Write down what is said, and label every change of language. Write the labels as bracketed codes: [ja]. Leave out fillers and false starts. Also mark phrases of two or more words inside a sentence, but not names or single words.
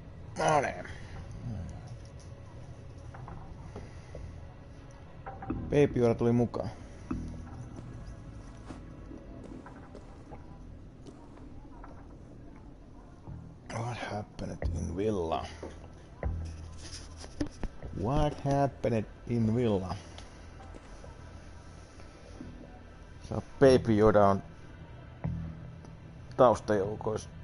[fi] No niin. Baby Yoda tuli mukaan. [en] What happened in Villa? What happened in Villa? [fi] Baby Yoda on taustajoukois.